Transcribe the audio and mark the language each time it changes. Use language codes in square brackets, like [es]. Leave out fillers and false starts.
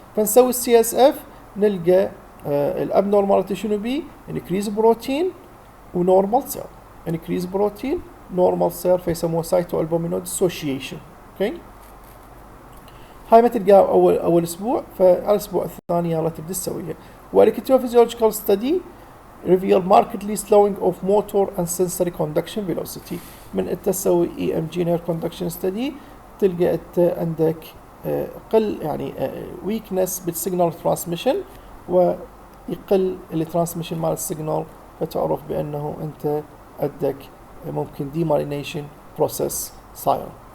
[ar] فنسوي CSF نلقى الابنورماليتي شنو بي؟ انكريز بروتين ونورمال سيل، انكريز بروتين نورمال سيل، فيسموه سايتو البومينو ديسوشيشن. اوكي، هاي ما تلقاها اول اسبوع، فعلى الاسبوع الثاني يلا تبدا تسويها. والكتيوفيزيولوجيكال ستدي [en] reveal markedly slowing of motor and sensory conduction velocity. [ar] من انت تسوي EMG nerve conduction study تلقى انت عندك قل يعني weakness بالsignal transmission ويقل الترانسميشن مال السيجنال، فتعرف بأنه أنت عندك ممكن demyelination process صاير.